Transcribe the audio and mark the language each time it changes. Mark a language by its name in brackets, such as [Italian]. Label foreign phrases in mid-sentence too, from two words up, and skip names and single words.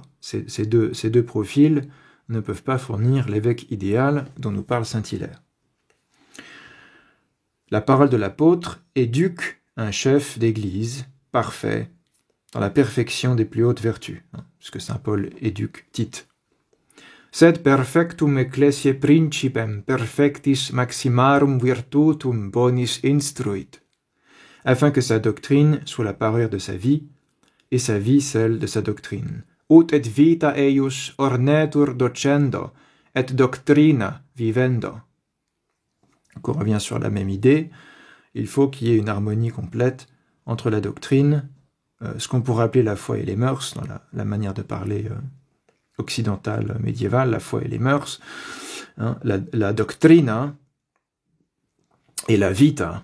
[French] Ces deux profils ne peuvent pas fournir l'évêque idéal dont nous parle Saint-Hilaire. La parole de l'apôtre éduque un chef d'église parfait, dans la perfection des plus hautes vertus, puisque saint Paul éduque Tite. [Latin] Sed perfectum ecclesiae principem perfectis maximarum virtutum bonis instruit, [French] afin que sa doctrine soit la parure de sa vie, et sa vie celle de sa doctrine. [Latin] Ut et vita eius ornetur docendo, et doctrina vivendo. [French] Donc on revient sur la même idée, il faut qu'il y ait une harmonie complète entre la doctrine, ce qu'on pourrait appeler la foi et les mœurs, dans la manière de parler occidentale médiévale, la foi et les mœurs, la doctrina et la vita.